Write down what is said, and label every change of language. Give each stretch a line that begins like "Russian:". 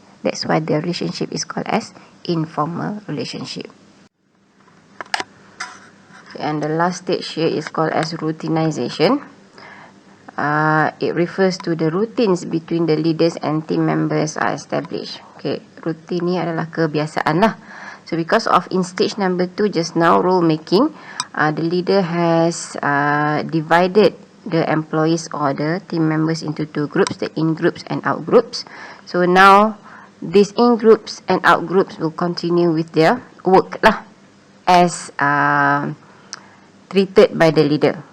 English: That's why the relationship is called as informal relationship. Okay, and the last stage here is called as routinization. It refers to the routines between the leaders and team members are established.
Malay: Okay, routine ni adalah kebiasaan lah.
English: So because of in stage number 2 just now, role making, the leader has divided the employees or the team members into 2 groups, the in groups and out groups. So now these in groups and out groups will continue with their work lah as treated by the leader.